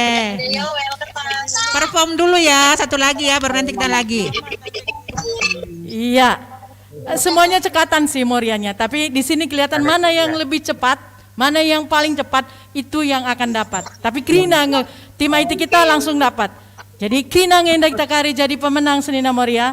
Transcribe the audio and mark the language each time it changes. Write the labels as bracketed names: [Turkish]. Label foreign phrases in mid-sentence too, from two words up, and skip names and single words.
[Indonesian] Perform dulu ya, satu lagi ya, baru nanti kita lagi. Iya, semuanya cekatan sih Morianya, tapi di sini kelihatan mana yang lebih cepat, mana yang paling cepat, itu yang akan dapat. Tapi Krina, tim IT kita langsung dapat. Jadi [Batak Karo] Krina ngendak kita kari [Indonesian] jadi pemenang Senina Moria.